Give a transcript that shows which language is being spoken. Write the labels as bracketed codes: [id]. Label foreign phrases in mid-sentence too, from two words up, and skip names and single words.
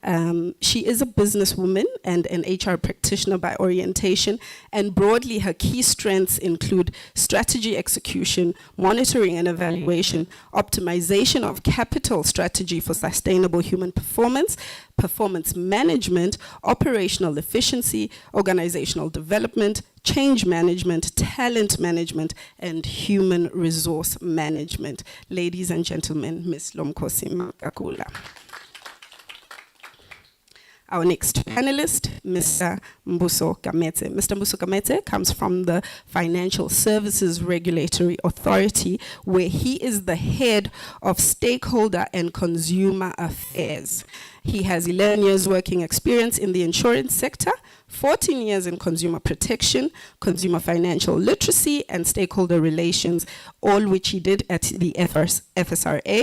[en] She is a businesswoman and an HR practitioner by orientation, and broadly her key strengths include strategy execution, monitoring and evaluation, optimization of capital strategy for sustainable human performance, performance management, operational efficiency, organizational development, change management, talent management, and human resource management. Ladies and gentlemen, Ms. Lomkosi Makakula. Our next panelist, Mr. Mbuso Kamete. Mr. Mbuso Kamete comes from the Financial Services Regulatory Authority, where he is the head of stakeholder and consumer affairs. He has 11 years working experience in the insurance sector, 14 years in consumer protection, consumer financial literacy, and stakeholder relations, all which he did at the FSRA.